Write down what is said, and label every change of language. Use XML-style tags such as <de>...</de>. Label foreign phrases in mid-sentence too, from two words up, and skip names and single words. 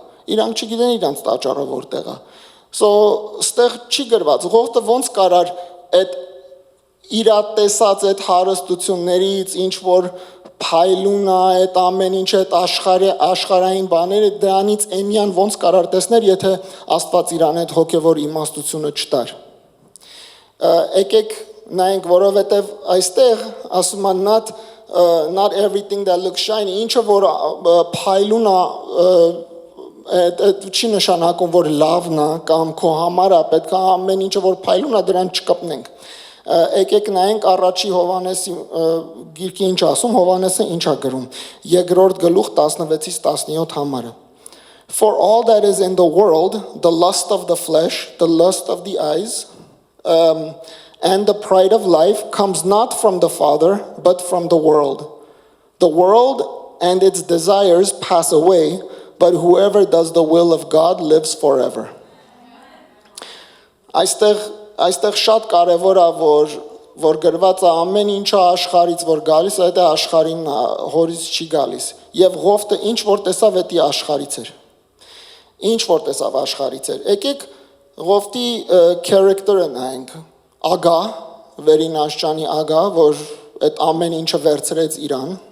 <hy>Իրանք չգիտեն իրանց տաճարը որտեղ է։ So ստեղ չի գրված։ Ղովտը ոնց կարար այդ իր տեսած այդ հարստություններից ինչ որ փայլուն է, այդ ամեն ինչ այդ աշխարհային բաները դրանից էնյան ոնց կարար տեսներ, եթե Աստված իրան այդ հոգևոր իմաստությունը չտար։ Եկեք նայենք, որովհետև այստեղ ասում են</hy> <en>not everything that looks shiny,</en> <hy>ինչը որ փայլուն է, չի նշանակում, որ լավն է կամ քո համար է, պետք է ամեն ինչը որ փայլուն է դրան չկպնենք։ Եկեք նայենք առաջի Հովհաննեսի գիրքի ինչ ասում, Հովհաննեսը ինչ է գրում։ Երկրորդ գլուխ 16-ից 17 համարը։</hy> <en>For all that is in the world, the lust of the flesh, the lust of the eyes, and the pride of life comes not from the Father, but from the world. The world and its desires pass away, but whoever does the will of God lives forever.</en> <hy>Այստեղ շատ կարևոր է, որ գրված է ամեն ինչը աշխարհից որ գալիս, այդ է աշխարհին հորից չի գալիս։ Եվ Ղովտը ինչ որ տեսավ, դա աշխարհից էր։ Ինչ որ տեսավ աշխարհից էր։ Եկեք Ղովտի character-ը նայենք։ Ագա, վերին աշճանի ագա, որ այդ ամեն ինչը վերցրեց իրան,</hy>